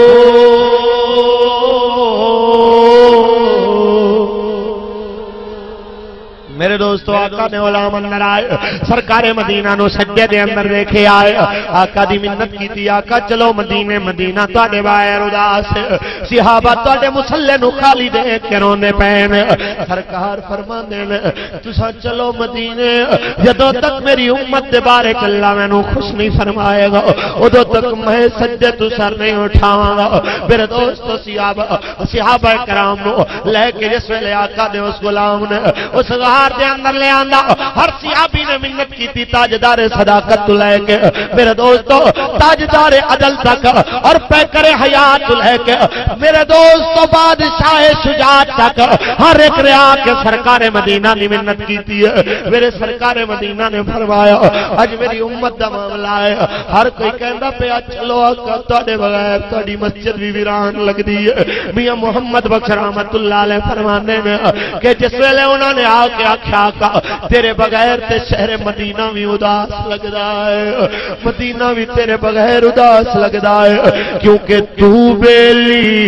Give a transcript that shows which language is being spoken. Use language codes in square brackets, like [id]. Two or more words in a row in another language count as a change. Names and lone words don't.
[pa] میرے دوستو آقا نے غلام اندر آئے سرکار مدینہ نو سجدے دے اندر دیکھے آئے. آقا دی منت کی تھی آقا چلو مدینے مدینہ تواڈے باہر اداس صحابہ تواڈے مصلی نو خالی دیکھ کے روندے پین. سرکار فرماندے نے تساں چلو مدینے جدوں تک میری امت دے بارے اللہ مینوں خوش نہیں فرمائے گا ادوں تک میں سجدے تو سر نہیں اٹھاواں گا. میرے دوستو صحابہ کرام نو لے کے جس ویلے آقا دے اس غلام نے اس غار دے اندر اندر لے آندا ہر صحابی نے منت کی تاجدار صداقت تو لے کے میرے دوستو تاجدار عدل تک اور پیکر حیات تو لے کے میرے دوستو بادشاہ شجاعت تک ہر ایک ریا کے سرکار مدینہ نے منت کی ہے. میرے سرکار مدینہ نے فرمایا اج میری امت دا معاملہ ہے ہر کوئی کہندا پیا چلو آقا تواڈے بغیر تواڈی مسجد بھی ویران لگدی ہے. میاں محمد بخش رحمت اللہ علیہ فرمانے نے کہ جس ویلے انہوں نے آ کے آکھیا آقا تیرے بغیر تے شہر مدینہ بھی اداس لگدا ہے مدینہ بھی تیرے بغیر اداس لگدا ہے کیونکہ تو بیلی